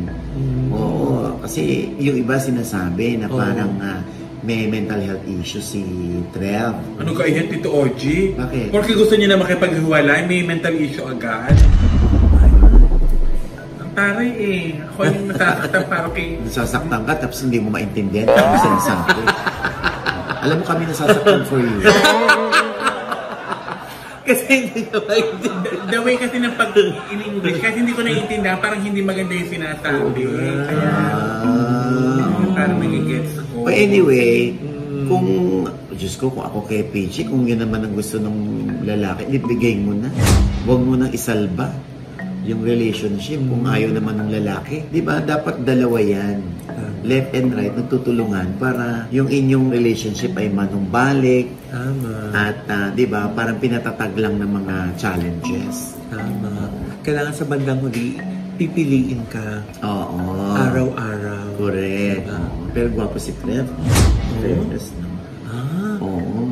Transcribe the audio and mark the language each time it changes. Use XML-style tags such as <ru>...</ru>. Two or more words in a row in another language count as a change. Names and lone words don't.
<tl>Oo, kasi yung iba sinasabi na parang may</tl> <en>mental health issue</en> <tl>si Trev. Ano ka yan, Tito Oji? Bakit? Porque gusto niya na makipaghiwalay, may</tl> <en>mental issue</en> <tl>agad. Ang taray eh. Ako yung nasasaktan para kay... Nasasaktan ka tapos hindi mo maintindihan kung ano sinasabi. Alam mo kami nasasaktan</tl> <en>for you.</en> <tl>Kasi hindi ko maintindihan.</tl> <en>The way</en> <tl>kasi ng pag-in-English, kasi hindi ko naiintindihan, parang hindi maganda yung sinasabi. Kaya... parang nagigets ko.</tl> <en>But anyway,</en> <tl>kung, Diyos ko, kung ako kay Peachy, kung yun naman ang gusto ng lalaki, ibigay mo na. Huwag mo nang isalba yung relationship kung ayaw naman ng lalaki. Di ba? Dapat dalawa yan.</tl> <en>Left and right,</en> <tl>nagtutulungan para yung inyong relationship ay manumbalik. Tama. At, di ba, parang pinatatag lang ng mga challenges. Tama. Kailangan sa bandang huli, pipiliin ka. Oo. Araw-araw. Correct. Diba? Pero gwapo si Trev. Fairness, no? Oo.</tl>